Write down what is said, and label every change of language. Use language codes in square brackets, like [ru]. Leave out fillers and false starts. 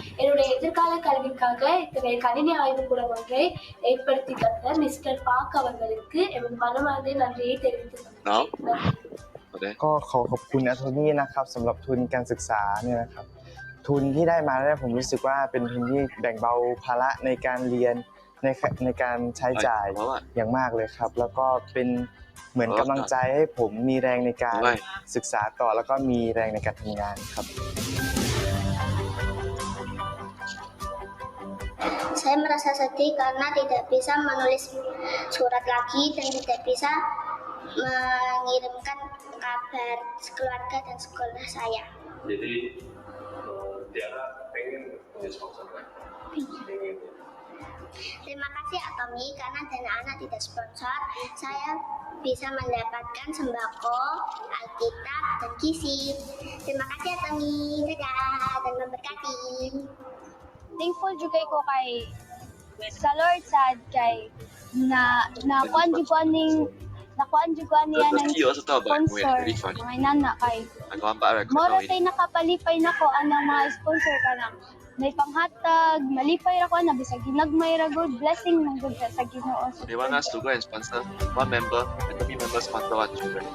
[ta] என்னுடைய எதிர்கால கல்விக்காக இத்தகைய கணினி ஆய்வுக்கூடம் ஒன்றை ஏற்படுத்தி தந்த மிஸ்டர் பாக் அவர்களுக்கு என் மனமார்ந்த நன்றியை தெரிவித்துக் கொள்கிறேன். [th] ก็ขอขอบคุณแอโทนี่นะครับสำหรับทุนการศึกษาเนี่ยนะครับทุนที่ได้มาเนี่ยผมรู้สึกว่าเป็นทุนที่แบ่งเบาภาระในการเรียนในการใช้จ่ายอย่างมากเลยครับแล้วก็เป็นเหมือนกำลังใจให้ผมมีแรงในการศึกษาต่อแล้วก็มีแรงในการทำงานครับ [id] Saya merasa sedih karena tidak bisa menulis surat lagi dan tidak bisa mengirimkan kabar keluarga dan sekolah saya. Jadi Tiara pengen punya sponsor kan? Pengen. Terima kasih Atomi karena dana anak tidak sponsor, saya bisa mendapatkan sembako, Alkitab, dan gizi. Terima kasih Atomi, dadah dan memberkati. [ceb] Thankful juga ko kay sa Lord sad kay nakuan juga niya ng sponsor mga inana kay mora tay nakapalipay nako anang mga sponsor kanang may panghatag malipay ra ko na bisag ginagmay ra good blessing ng good sa Ginoo. [en] They want us to go and sponsor one member, and the member sponsor one children.